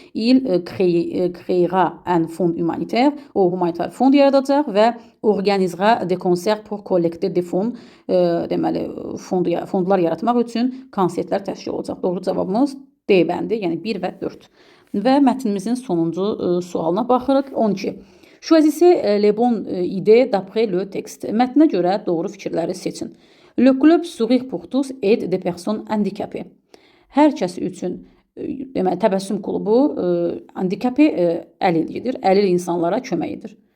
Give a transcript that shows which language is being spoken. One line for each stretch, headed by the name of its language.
French: Il créera un fond humanitaire,
Azerbaijani: o humanitar fond yaradacaq və
French: organisera des concerts pour collecter des fonds,
Azerbaijani: deməli fondlar yaratmaq üçün konsertlər təşkil olacaq. Doğru cavabımız D bəndi, yəni 1 və 4. Və mətnimizin sonuncu sualına baxırıq. 12.
French: Choisissez les bonnes idées d'après le texte.
Azerbaijani: Mətnə görə doğru fikirləri seçin.
French: Le club Sourire pour tous aide des personnes handicapées.
Azerbaijani: Hər kəs üçün deməli təbəssüm klubu handikapı əlil edir, əlil insanlara kömək edir.